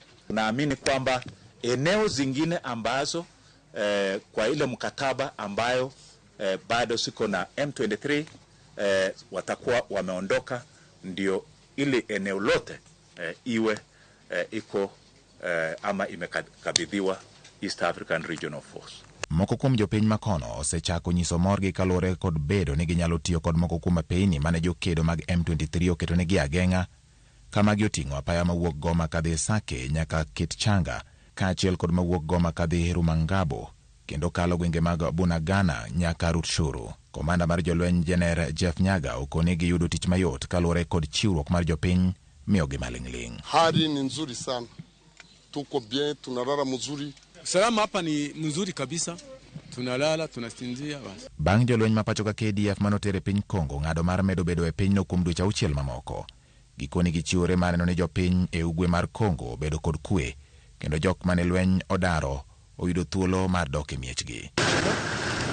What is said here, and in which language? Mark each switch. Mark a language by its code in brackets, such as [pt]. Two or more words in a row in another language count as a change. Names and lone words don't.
[sw] Naamini kwamba eneo zingine ambazo kwa ile mkataba ambayo bado siko na M23 watakuwa wameondoka, ndio ili eneo lote iwe iko ama imekabidhiwa East African Regional Force. [luo] Moko kuom jopiny makono osechako nyiso morgi kalore kod bedo ni ginyalo tiyo kod moko kuom apeyni mane jokedo mag M23 oketo negi ageng'a, kama gioting'o apaya mawuok Goma kadhi Sake nyaka Kitchanga, kaachiel kod mawuok Goma kadhi Rumangabo, kendo kalo gwenge mag Bunagana nyaka Rutshuru. Komanda mar jolweny Jener Jeff Nyaga okonegi yudo tich mayot kalore kod chiwruok mar jopiny miyogi maling'ling'. [sw] Hali ni nzuri sana. Tuko bien, tunalala mzuri. Salama hapa ni mzuri kabisa. Tunalala, tunasinzia basi. [luo] Bang' jolweny ma pacho ka KDF manotere piny Congo ng'ado mar medo bedo e pinyno kuom dweche 6 mamoko. Gikoni gichiwore mar neno ni jopiny e ugwe mar Congo bedo kod kwe, kendo jok mane lweny odaro oyudo thuolo mar dok e miechgi.